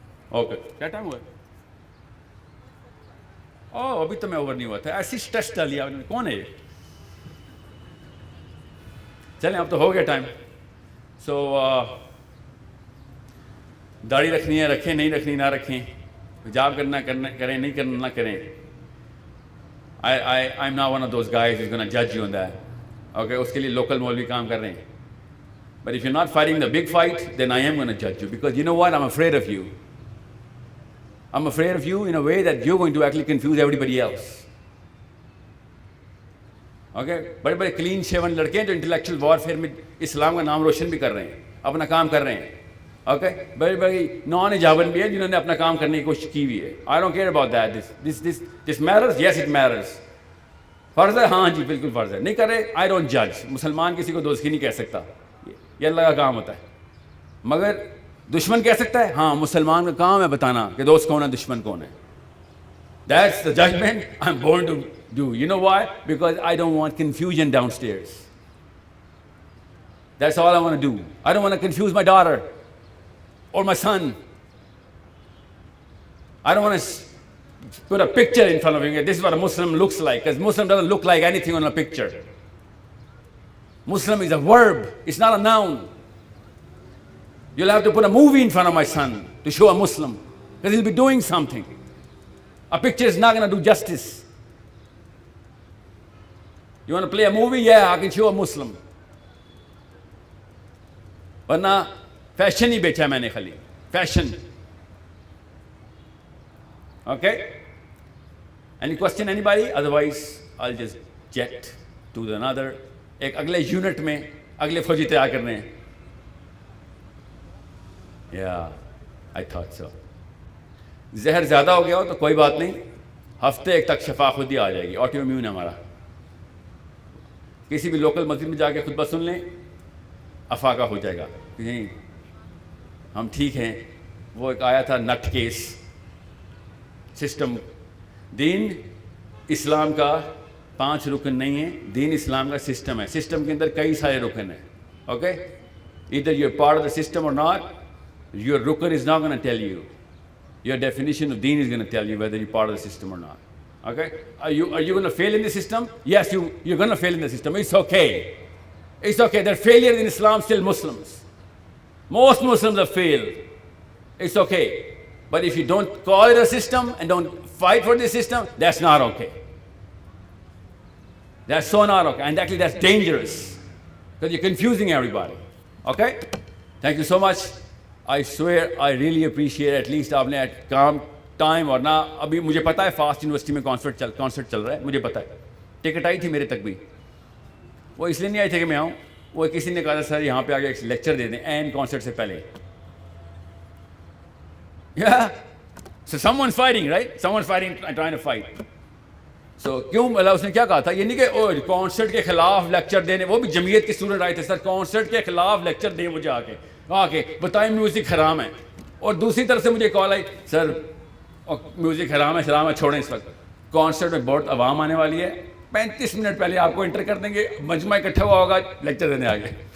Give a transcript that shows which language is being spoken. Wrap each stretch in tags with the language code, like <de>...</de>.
<ur>Okay, کیا time ہوا ہے؟ اوہ ابھی تو میں اوور نہیں ہوا تھا, ایسی اسٹریس ڈال لیا. کون ہے یہ؟ چلیں اب تو ہو گیا ٹائم. سو داڑھی رکھنی ہے رکھیں, نہیں رکھنی نہ رکھیں, حجاب کرنا کریں, نہیں کرنا نہ کریں.</ur> <en>I'm not one of those guys who's going to judge you on that.</en> <ur>Okay, اس کے لیے لوکل مولوی کام کر رہے ہیں.</ur> <en>But if you're not fighting the big fight, then I am going to judge you, because you know what? I'm afraid of you. I'm afraid of you in a way that you're going to actually confuse everybody else.</en> <ur>Okay, بڑے بڑے clean shaven لڑکے ہیں جو intellectual warfare میں اسلام کا نام روشن بھی کر رہے ہیں, اپنا کام کر رہے ہیں. اوکے, بڑی بڑی نان حجابن بھی ہے جنہوں نے اپنا کام کرنے کی کوشش کی ہوئی ہے.</ur> <en>I don't care about that. This matters. Yes, it matters.</en> <ur>فرض ہے, ہاں جی بالکل فرض ہے. نہیں کرے,</ur> <en>I don't judge.</en> <ur>مسلمان کسی کو دوزخی نہیں کہہ سکتا, یہ اللہ کا کام ہوتا ہے. مگر دشمن کہہ سکتا ہے ہاں مسلمان کا کام ہے بتانا کہ دوست کون ہے دشمن کون ہے.</ur> <en>That's the judgment I'm born to do. You know why? Because I don't want confusion downstairs. That's all I want to do. I don't want to confuse my daughter or my son. I don't want to put a picture in front of him. This is what a Muslim looks like, because Muslim doesn't look like anything on a picture. Muslim is a verb. It's not a noun. You'll have to put a movie in front of my son to show a Muslim, because he'll be doing something. A picture is not going to do justice. You want to play a movie? Yeah, I can show a Muslim.</en> <ur>ورنہ fashion ہی بیچا میں نے خالی fashion.</ur> <en>Okay? Any question, anybody? Otherwise, I'll just jet to another.</en> <ur>ایک اگلے unit میں اگلے فوجی تیار کرنے ہیں.</ur> <en>Yeah, I thought so.</en> <ur>زہر زیادہ ہو گیا ہو تو کوئی بات نہیں, ہفتے ایک تک شفا خود ہی آ جائے گی. آٹو امیون ہے ہمارا. کسی بھی لوکل مسجد میں جا کے خطبہ سن لیں, افاقہ ہو جائے گا کہ نہیں ہم ٹھیک ہیں. وہ ایک آیا تھا نٹ کیس سسٹم. دین اسلام کا 5 رکن نہیں ہے, دین اسلام کا سسٹم ہے. سسٹم کے اندر کئی سارے رکن ہیں.</ur> <en>Okay, either you're part of the system or not, your rukn is not going to tell you. Your definition of deen is going to tell you whether you're part of the system or not. Okay? Are you going to fail in the system? Yes, you're going to fail in the system. It's okay. It's okay. There are failures in Islam, still Muslims. Most Muslims have failed. It's okay. But if you don't call it a system and don't fight for the system, that's not okay. That's so not okay. And actually that's dangerous, because you're confusing everybody. Okay? Thank you so much. I swear I really appreciate at least</en> <ur>آپ نے کام time. اور نہ ابھی مجھے پتا ہے fast university میں concert چل رہا ہے, مجھے پتا ہے. ٹکٹ آئی تھی میرے تک بھی. وہ اس لیے نہیں آئی تھی کہ میں آؤں, وہ کسی نے کہا تھا سر یہاں پہ آگے ایک لیکچر دے دیں اینڈ کانسرٹ سے پہلے.</ur> <en>So someone's fighting, right? Someone's fighting, trying to fight.</en> <ur>So کیوں مطلب اس نے کیا کہا تھا, یہ نہیں کہ کانسرٹ کے خلاف لیکچر دینے. وہ بھی جمعیت کے اسٹوڈنٹ آئے تھے, سر کانسرٹ کے خلاف لیکچر دیں مجھے آ کے بتائیں میوزک حرام ہے. اور دوسری طرف سے مجھے کال آئی, سر میوزک حرام ہے, شرام ہے, چھوڑیں اس وقت. کانسرٹ میں بہت عوام آنے والی ہے, 35 منٹ پہلے آپ کو انٹر کر دیں گے, مجمع اکٹھا ہوا ہوگا لیکچر دینے آگے.</ur>